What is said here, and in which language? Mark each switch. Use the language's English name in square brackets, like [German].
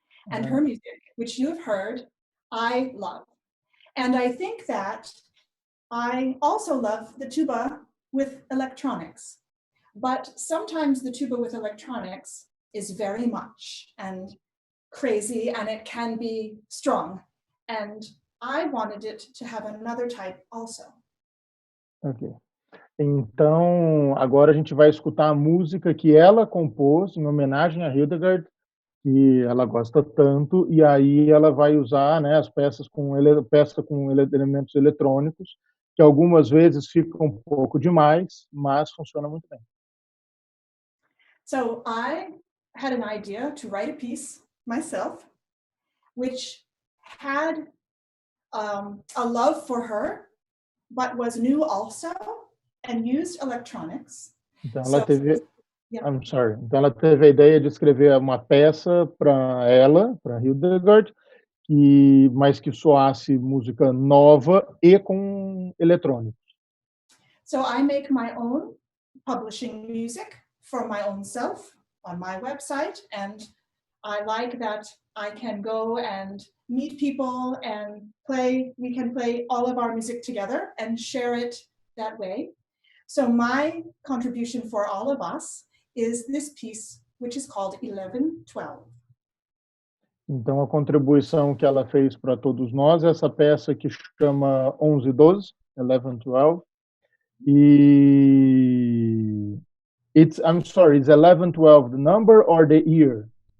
[English] And her music, which you have heard, I love. And I think that I also love the tuba with electronics. But sometimes the tuba with electronics is very much. And crazy and it can be strong. And I wanted it to have another type also. Ok. [Portuguese] Então, agora a gente vai escutar a música que ela compôs em homenagem a Hildegard, que ela gosta tanto, e aí ela vai usar, né, as peças peça com elementos eletrônicos, que algumas vezes ficam um pouco demais, mas funciona muito bem. [English] So I had an idea to write a piece myself, which had a love for her, but was new also, and used electronics. [Portuguese] Então ela [English] So, [Portuguese] teve, [English] yeah. I'm sorry. [Portuguese] Então ela teve a ideia de escrever uma peça para ela, para Hildegard, mas que soasse música nova e com eletrônico. [English] So I make my own publishing music for my own self on my website, and I like that I can go and meet people and we can play all of our music together and share it that way. So my contribution for all of us is this piece, which is called 11-12. [Portuguese] Então, a contribuição que ela fez para todos nós é essa peça que chama 11-12, 11-12, e [English] I'm sorry, it's 11-12 the number or the year?